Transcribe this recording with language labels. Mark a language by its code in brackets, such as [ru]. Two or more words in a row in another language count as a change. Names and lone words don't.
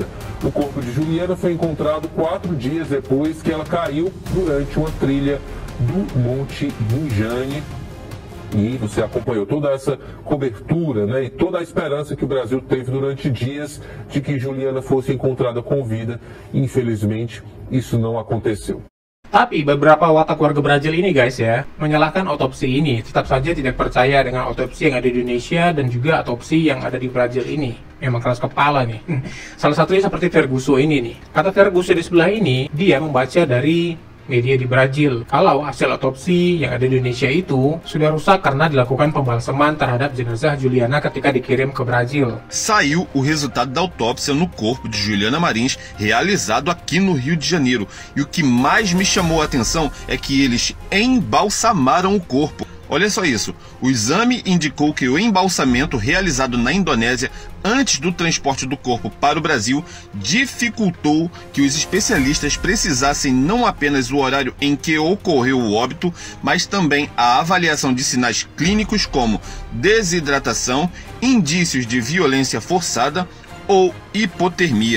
[pt] O corpo de Juliana foi encontrado 4 dias depois que ela caiu durante uma trilha do Monte Munjani. E você acompanhou toda essa cobertura, né, e toda a esperança que o Brasil teve durante dias de que Juliana fosse encontrada com vida. Infelizmente, isso não aconteceu. [id] Tapi beberapa watak warga Brazil ini guys ya, menyalahkan otopsi ini, tetap saja tidak percaya dengan otopsi yang ada di Indonesia dan juga otopsi yang ada di Brazil ini. Memang keras kepala nih. Salah satunya seperti Ferguson ini nih. Kata Ferguson di sebelah ini, dia membaca dari media di Brazil kalau hasil otopsi yang ada di Indonesia itu sudah rusak karena dilakukan pembalseman terhadap jenazah Juliana ketika dikirim ke Brazil. [pt] Saiu o resultado da autópsia no corpo de Juliana Marins, realizado aqui no Rio de Janeiro. E o que mais me chamou a atenção é que eles embalsamaram o corpo. Olha só isso, o exame indicou que o embalsamento realizado na Indonésia antes do transporte do corpo para o Brasil dificultou que os especialistas precisassem não apenas o horário em que ocorreu o óbito, mas também a avaliação de sinais clínicos como desidratação, indícios de violência forçada ou hipotermia.